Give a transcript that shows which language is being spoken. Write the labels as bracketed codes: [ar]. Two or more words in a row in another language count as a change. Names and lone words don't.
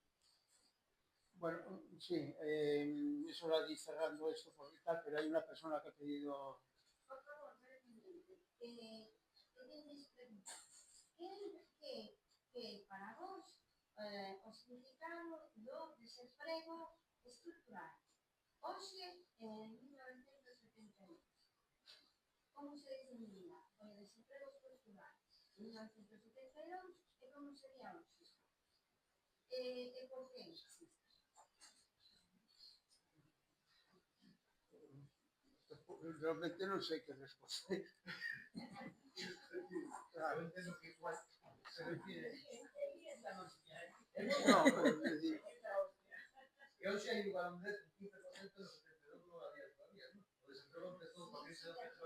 [es] Bueno, sí, es hora de ir cerrando esto por tal, pero hay una persona que ha pedido... Por favor, brevemente, queréis preguntar, [gl] que para vos o significado do desemprego estructural? Hoxe, en 1972, como se definía o desemprego estructural en 1972 e como sería hoxe? E por que existe? [es] Realmente no sé qué responder. Yo entiendo que igual se refiere. No, es decir, [gl] Que hoxe hai igual [es] un 15% de 72 no había todavía, ¿no? [gl] O desemprego empezou con ese petróleo.